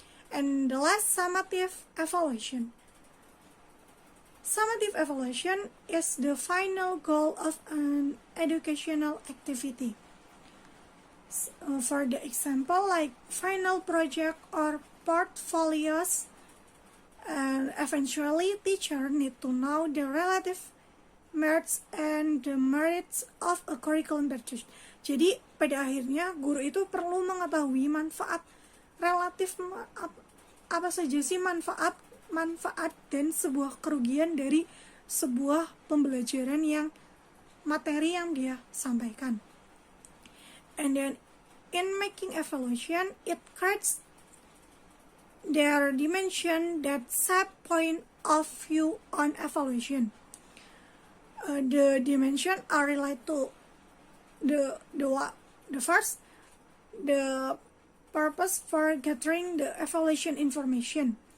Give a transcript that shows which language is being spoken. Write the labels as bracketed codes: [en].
[en] And the last, summative evaluation. Summative evaluation is the final goal of an educational activity. For the example, like final project or portfolios, and eventually teacher need to know the relative merits and the merits of a curriculum purchase. [id] Jadi pada akhirnya guru itu perlu mengetahui manfaat relatif apa saja sih manfaat dan sebuah kerugian dari sebuah pembelajaran yang materi yang dia sampaikan. [en] And then in making evaluation, it creates their dimension that set point of view on evaluation. The dimension are related to the first, the purpose for gathering the evaluation information.